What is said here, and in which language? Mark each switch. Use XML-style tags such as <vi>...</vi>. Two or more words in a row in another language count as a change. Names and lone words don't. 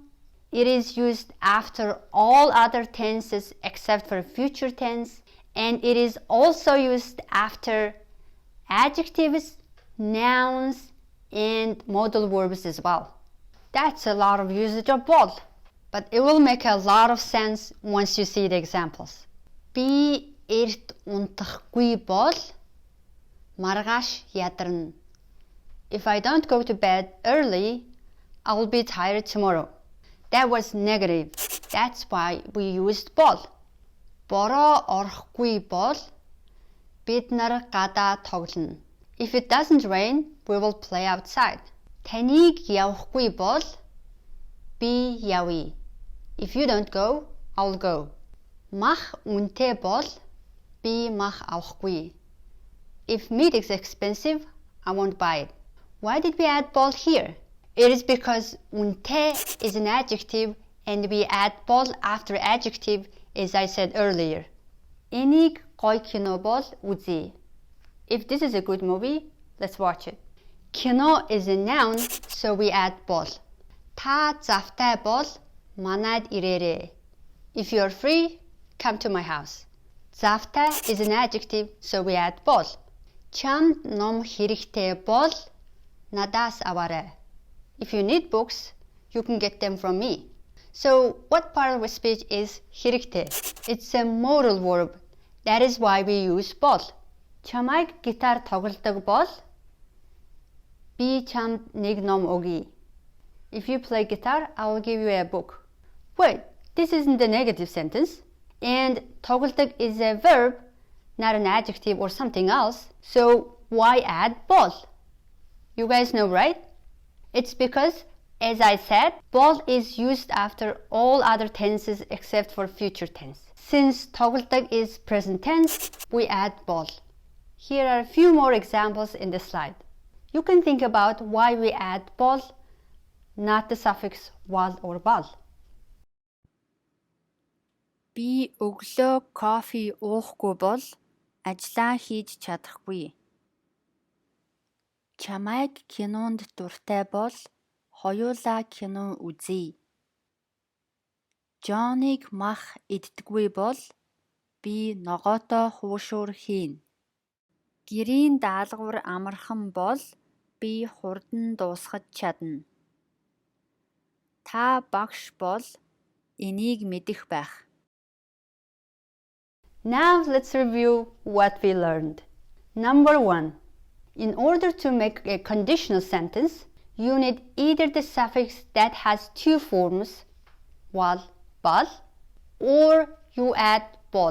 <en>It is used after all other tenses except for future tense. And it is also used after adjectives, nouns, and modal verbs as well. That's a lot of usage of bol, but it will make a lot of sense once you see the examples.</en> <mn>Би эрт унтахгүй бол маргааш ядарна.</mn> <en>If I don't go to bed early, I will be tired tomorrow. That was negative. That's why we used bol.</en> <mn>Бороо орохгүй бол бид нар гадаа тоглоно.</mn> <en>If it doesn't rain, we will play outside.</en> <mn>Таныг явахгүй бол би явъя.</mn> <en>If you don't go, I'll go.</en> <mn>Мах үнэтэй бол би мах авахгүй.</mn> <en>If meat is expensive, I won't buy it. Why did we add bol here? It is because үнэтэй is an adjective and we add bol after adjective, as I said earlier.</en> <mn>Энийг гоё кино бол үзье.</mn> <en>If this is a good movie, let's watch it. Кино is a noun, so we add bol.</en> <mn>Та завтай бол манайд ирээрэй.</mn> <en>If you are free, come to my house. Завтай is an adjective, so we add bol.</en> <mn>Чамд ном хэрэгтэй бол надаас аваарай.</mn> <en>If you need books, you can get them from me. So what part of the speech is хэрэгтэй? It's a modal verb. That is why we use bol.</en> <mn>Чамайг гитар тоглодог бол би чамд нэг ном өгье.</mn> <en>If you play guitar, I will give you a book. Wait, this isn't a negative sentence. And тоглодог is a verb, not an adjective or something else. So why add bol? You guys know, right? It's because, as I said, bol is used after all other tenses except for future tense. Since тоглодог is present tense, we add bol. Here are a few more examples in the slide. You can think about why we add bol, not the suffix wal or bal.</en> <mn>Би өглөө кофе уухгүй бол ажлаа хийж чадахгүй. Чамайг кинонд дуртай бол хоёулаа кино үзье. Джоныг мах иддэггүй бол би ногоотоо хуушуур хийн. Гэрийн даалгавар амархан бол би хурдан дуусгаж чадна. Та багш бол энийг мэдэх байх.</mn> <en>Now let's review what we learned. Number 1. In order to make a conditional sentence, you need either the suffix that has two forms, wal, bal, or you add bol.</en>